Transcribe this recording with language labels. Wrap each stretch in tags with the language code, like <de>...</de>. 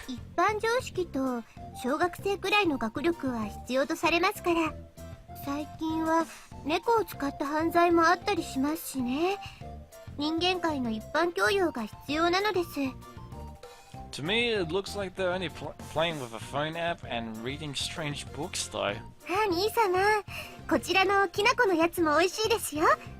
<ja>一般常識と小学生くらいの学力は必要とされますから。最近は猫を使った犯罪もあったりしますしね。人間界の一般教養が必要なのです。</ja> <en>To me, it looks like they're only playing with a phone app and reading strange books, though.</en> <ja>兄様、こちらのきなこのやつも美味しいですよ。はい。</ja>